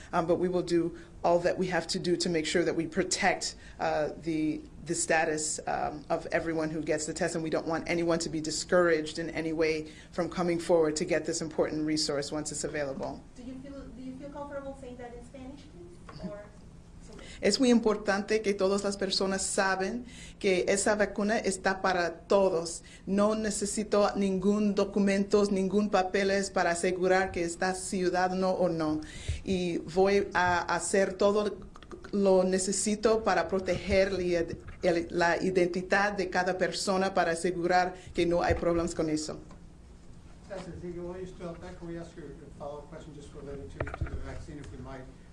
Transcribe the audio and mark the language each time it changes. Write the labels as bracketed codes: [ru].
[en] But we will do all that we have to do to make sure that we protect the status of everyone who gets the test, and we don't want anyone to be discouraged in any way from coming forward to get this important resource once it's available. Do you feel comfortable saying that in Spanish, please? Or [es] Es muy importante que todas las personas saben que esa vacuna está para todos. No necesito ningún documento, ningún papeles para asegurar que está ciudadano o no. Y voy a hacer todo lo necesito para proteger la identidad de cada persona para asegurar que no hay problemas con eso. [en] Professor Ziegler, while you're still up there, can we ask you a follow-up question just related to the vaccine, if we might?